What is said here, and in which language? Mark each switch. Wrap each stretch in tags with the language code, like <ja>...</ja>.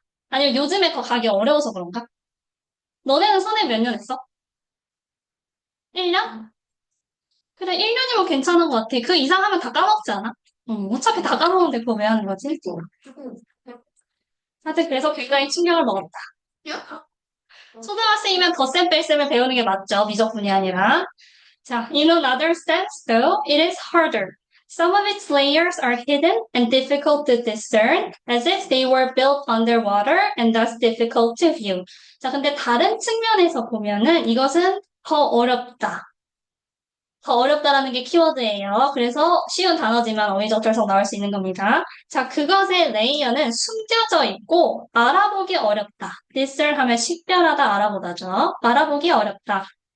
<ko>아니면 요즘에 더 가기 어려워서 그런가? 너네는 선행 몇 년 했어? 1년? 그래, 1년이면 괜찮은 것 같아. 그 이상 하면 다 까먹지 않아? 어차피 다 까먹는데 그거 왜 하는 거지? 하여튼 그래서 굉장히 충격을 먹었다. 초등학생이면 덧셈 뺄셈을 배우는 게 맞죠. 미적분이 아니라. 자,</ko> <en>in another sense, though, it is harder. Some of its layers are hidden and difficult to discern, as if they were built underwater and thus difficult to view.</en> <ko>자, 근데 다른 측면에서 보면은 이것은 더 어렵다. 더 어렵다라는 게 키워드예요. 그래서 쉬운 단어지만 어휘적절성 나올 수 있는 겁니다. 자, 그것의 레이어는 숨겨져 있고 알아보기 어렵다. discern 하면 식별하다, 알아보다죠. 알아보기 어렵다.</ko>